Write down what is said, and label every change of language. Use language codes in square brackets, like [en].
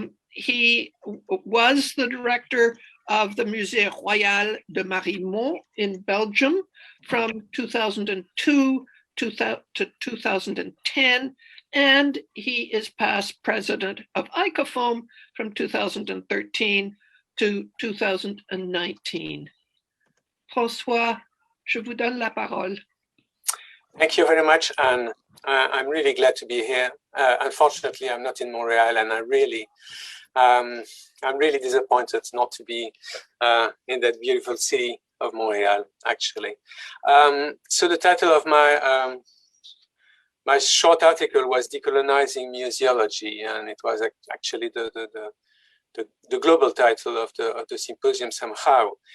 [en] He was the director of the Musée Royal de Mariemont in Belgium from 2002 to 2010, and he is past president of ICOFOM from 2013 to 2019. [fr] François, je vous donne la parole. [en] Thank you very much, and I'm really glad to be here. Unfortunately, I'm not in Montreal, and I'm really disappointed not to be in that beautiful city of Montreal, actually. So the title of my my short article was Decolonizing Museology, and it was actually the global title of the symposium somehow.